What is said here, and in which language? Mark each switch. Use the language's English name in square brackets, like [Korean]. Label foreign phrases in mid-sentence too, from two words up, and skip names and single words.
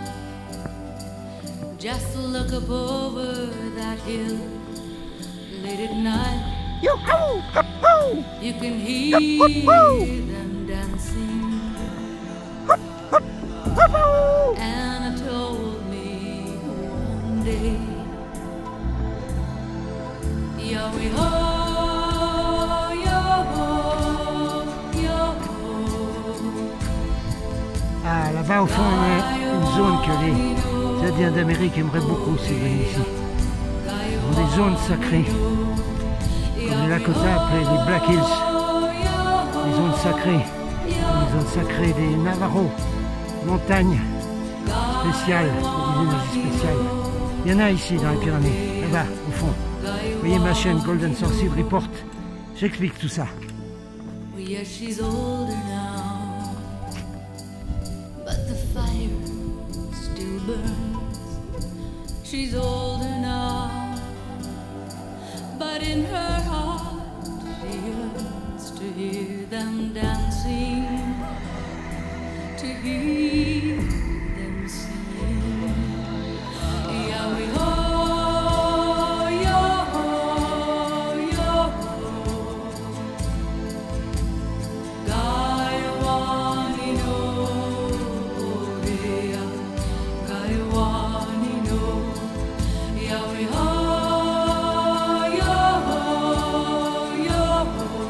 [English] Just look up over that hill. Late at night, you can hear them dancing. Anna told me one day, yo-ho, yo-ho, yo-ho. [French] Ah, là-bas au fond, il y a une zone que les Indiens d'Amérique aimeraient beaucoup s'ils venaient ici. Ce sont des zones sacrées, comme les Lakota appelés les Black Hills, les zones sacrées, les zones sacrées des Navajos, montagnes spéciales, des énergies spéciales. Il y en a ici dans les Pyrénées, là-bas au fond. Vous voyez ma chaîne Golden Sorcery Report, j'explique tout ça. [English] Yeah, she's older now, but the fire still burns. She's older now, but in her heart she yearns to hear them dancing, to hear them sing. Yo-ho, yo-ho, yo-ho. Gaiwanino, Korea, Gaiwanino, yo-ho, yo-ho, yo-ho.